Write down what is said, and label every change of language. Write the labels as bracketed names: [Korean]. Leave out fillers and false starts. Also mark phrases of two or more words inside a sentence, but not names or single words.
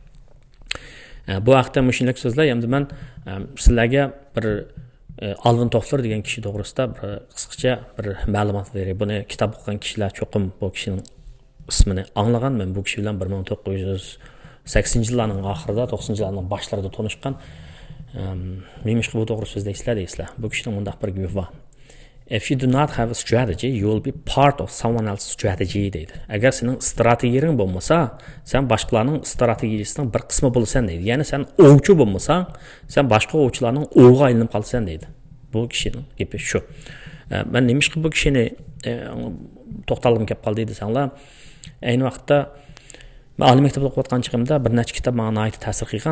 [Uzbek] Bu haqda mushunday so'zlar endi men sizlarga bir Alvin Toffler degan kishi to'g'risida bir qisqacha bir ma'lumot beray. Buni kitob o'qigan kishilar cho'qim bu kishining ismini anglagan. Men bu kishi bilan 1980-yillarning oxirida, 90-yillarning boshlarida tanishgan. Menimcha bu to'g'ri so'z deysizlar. Bu kishining bunday bir gapi bor. [English] If you do not have a strategy, you will be part of someone else's strategy [Uzbek] deydi. Agar sening strategiyang bo'lmasa, sen boshqalarning strategiyasining bir qismi bo'lsan deydi. Ya'ni sen ovchi bo'lmasang, sen boshqa ovchilarning o'g'iga aylanib qolsan deydi. Bu kishining gapi shu. Men nimishqa bu kishini to'xtalgim kelib qoldi desanglar, ayni vaqtda men oliy maktabda o'qiyotgan chog'imda bir necha kitob menga nihoyat ta'sir qilgan.